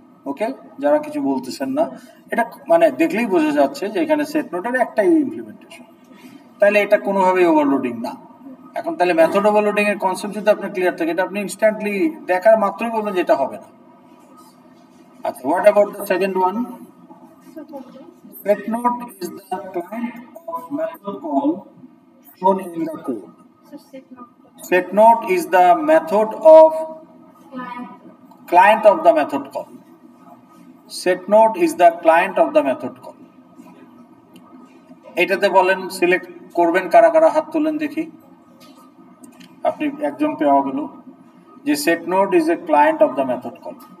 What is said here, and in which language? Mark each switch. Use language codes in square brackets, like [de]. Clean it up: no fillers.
[bn] ওকে, যারা কিছু বলতেছেন না, এটা মানে দেখলেই বোঝা যাচ্ছে যে এখানে সেট নোটের একটাই ইমপ্লিমেন্টেশন, তাহলে এটা কোনোভাবেই ওভারলোডিং না। এখন তাহলে মেথড ওভারলোডিং এর কনসেপ্ট যদি আপনার ক্লিয়ার থাকে, এটা আপনি ইনস্ট্যান্টলি দেখার মাত্রই বলবেন যে এটা হবে না। [en] আচ্ছা, what about the second one? Set note is the client of method call shown in the code. Set note is the method of client of the method call. Set note is the client of the method call. [bn] এটাতে বলেন select করবেন কারা কারা, হাত তুলেন দেখি। আপনি একজন পেয়ে গেল যে [en] set note is a client of the method call.